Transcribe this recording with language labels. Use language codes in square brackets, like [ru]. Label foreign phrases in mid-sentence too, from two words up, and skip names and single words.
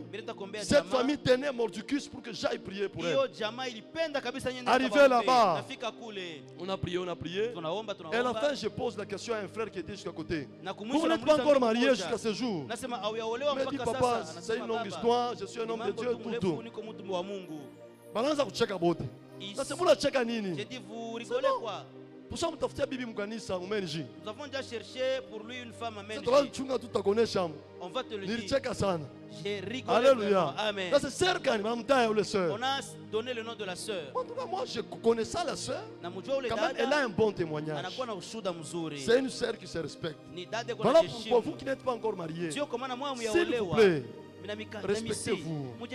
[fr] Cette famille tenait Mordicus pour que j'aille prier pour elle. Arrivé là-bas, on a prié. Et à la fin je pose la question à un frère qui était jusqu'à côté. Vous n'êtes pas encore marié jusqu'à ce jour? Il m'a dit papa, c'est une longue histoire, je suis un homme de Dieu, tout. [sw] Balanza kucheka bote. Sasa muna cheka nini? [fr] J'ai dit vous rigolez quoi? Pour ça [sw] mtafutia bibi mkanisa umenji. [fr] Nous avons déjà cherché pour lui une femme à Menji. On va te le dire. J'ai rigolé. Alléluia. Amen. On a donné le nom de la sœur. En tout cas, moi je connais ça la sœur. Quand même, elle a un bon témoignage. C'est une sœur qui se respecte. Voilà pourquoi vous qui n'êtes pas encore mariés, s'il vous plaît, respectez-vous.